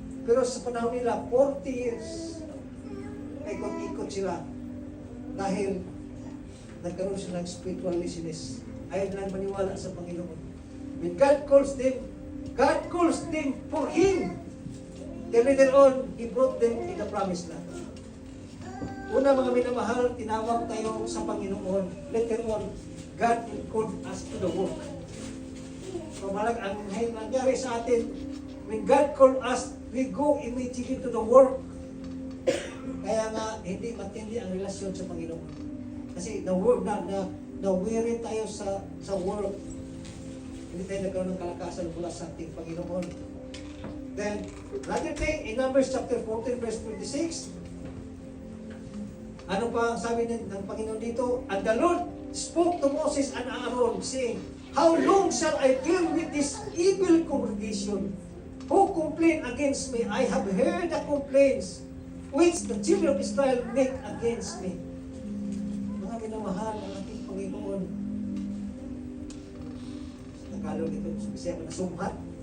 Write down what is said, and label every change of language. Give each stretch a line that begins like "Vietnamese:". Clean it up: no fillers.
Filipino: Pero sa panahon nila, 40 years, ikot-ikot sila. Dahil nagkaroon sila ng spiritual laziness. Ayaw nilang maniwala sa Panginoon.
English: When God calls them for Him. Then later on, He brought them in the promised land.
Filipino: Una mga minamahal, tinawag tayo sa Panginoon.
English: Later on, God will call us to the work. So
Filipino: ang nangyari sa atin,
English: when God called us, we go immediately to the work.
Filipino: Kaya nga, hindi matindi ang relasyon sa Panginoon. Kasi na-weary tayo sa work. Hindi tayo nagkaroon ng kalakasan mula sa ating Panginoon.
English: Then, another thing, in Numbers chapter 14, verse 26,
Filipino: ano pa ang sabi ng Panginoon dito?
English: And the Lord spoke to Moses and Aaron, saying, how long shall I deal with this evil congregation who complain against me? I have heard the complaints which the children of Israel make against me.
Filipino: Mga minamahal ng ating Panginoon. Tagalog ito, sabi na sumhat.